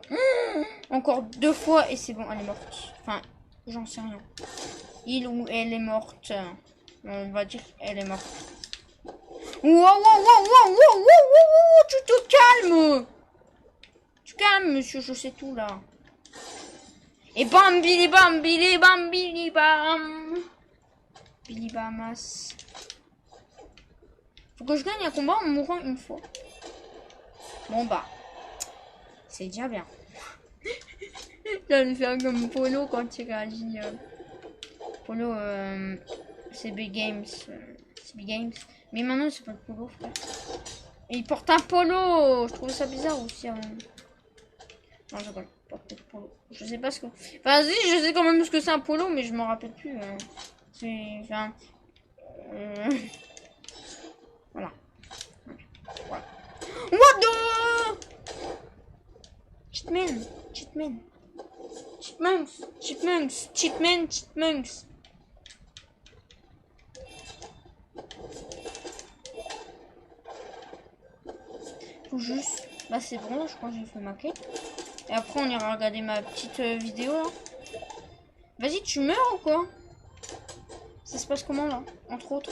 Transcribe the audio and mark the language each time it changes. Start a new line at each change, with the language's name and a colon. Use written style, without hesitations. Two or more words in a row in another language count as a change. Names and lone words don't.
French: Encore 2 fois, et c'est bon, elle est morte. Enfin, j'en sais rien. Il ou elle est morte. On va dire elle est morte. Wow, tu te calmes. Tu calmes, monsieur, je sais tout, là. Et bam, bili bam, bili bam, bili bam. Bili bamas. Faut que je gagne un combat en mourant une fois. Bon bah. C'est déjà bien. J'allais faire comme Polo quand il réagit. Polo, c'est Big Games. C'est Big Games. Mais maintenant, c'est pas le Polo, frère. Et il porte un polo. Je trouve ça bizarre aussi. Non, je rigole. Porte polo. Je sais pas ce que... Enfin, si, je sais quand même ce que c'est un polo, mais je m'en rappelle plus. C'est... Enfin... Voilà. Voilà.
English: What the... Cheatman. Cheatman. Chipmunks. Chipmunks. Chipman. Chipmunks.
French: Faut juste... Bah c'est bon, je crois que j'ai fait ma quête. Et après on ira regarder ma petite vidéo là. Vas-y, tu meurs ou quoi? Ça se passe comment là? Entre autres.